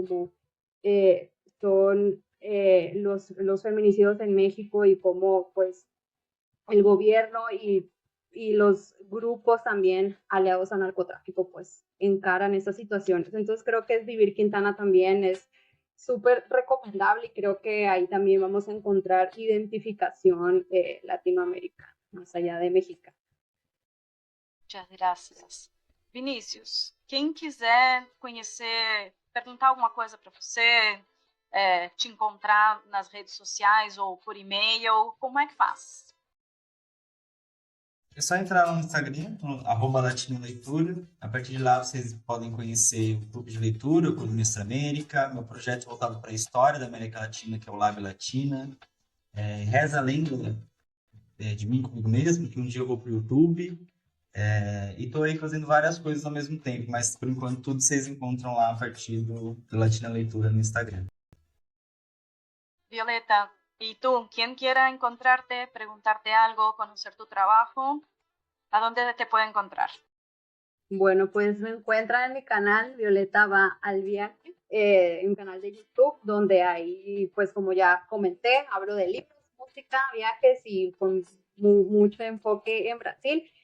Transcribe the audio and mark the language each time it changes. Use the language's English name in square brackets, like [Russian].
[Spanish] Como son los feminicidios en México y cómo pues el gobierno y los grupos también aliados al narcotráfico pues encaran estas situaciones. Entonces creo que Vivir Quintana también es súper recomendable y creo que ahí también vamos a encontrar identificación latinoamericana, más allá de México. Muchas gracias. [Portuguese] Vinícius, quem quiser conhecer, perguntar alguma coisa para você, te encontrar nas redes sociais ou por e-mail, como é que faz? É só entrar lá no Instagram, no @latinoleitura. A partir de lá vocês podem conhecer o Clube de Leitura, o Clube Mestra América, meu projeto voltado para a história da América Latina, que é o Lab Latina. Reza a lenda de mim comigo mesmo, que um dia eu vou para o YouTube. E estou aí fazendo várias coisas ao mesmo tempo, mas por enquanto tudo vocês encontram lá a partir do Latina Leitura no Instagram. [Spanish] Violeta, ¿y tú? Quien quiera encontrarte, preguntarte algo, conocer tu trabajo, ¿a dónde te puede encontrar? Bueno, pues me encuentran en mi canal Violeta va al viaje, en mi canal de YouTube, donde ahí, pues como ya comenté, hablo de libros, música, viajes y con mucho enfoque en Brasil.